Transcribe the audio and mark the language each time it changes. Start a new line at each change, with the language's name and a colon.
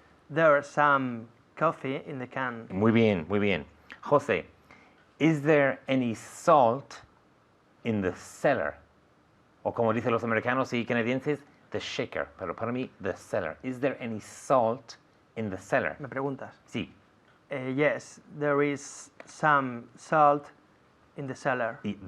English: There's some coffee in the can.
Spanish: Muy bien, muy bien.
English: José, is there any salt in the cellar?
Spanish: O como dicen los americanos y canadienses, the shaker. Pero para mí, the cellar.
English: Is there any salt in the cellar?
Spanish: ¿Me preguntas? Sí.
English: Yes, there is some salt in the cellar.